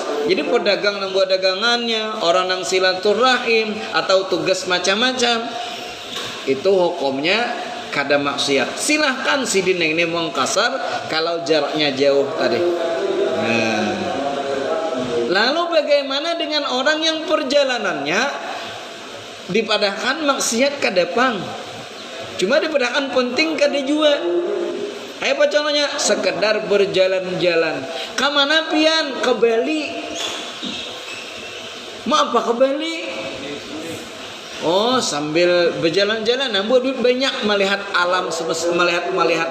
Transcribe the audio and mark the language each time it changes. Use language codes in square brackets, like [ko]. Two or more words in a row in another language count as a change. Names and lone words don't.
[id] Jadi pedagang membawa dagangannya, orang yang silaturahim atau tugas macam-macam, itu hukumnya kada maksiat. Silahkan sidin yang ini mengkasar kalau jaraknya jauh tadi. Nah, lalu bagaimana dengan orang yang perjalanannya [bjn] dipadahkan maksiat kada pang? Cuma dipadahkan penting kada jua. [id] Ayo apa contohnya? Sekedar berjalan-jalan. [bjn] Kamana pian? [id] Ke Bali. Mau apa ke Bali? Oh, sambil berjalan-jalan nambah duit banyak melihat alam semesta, melihat.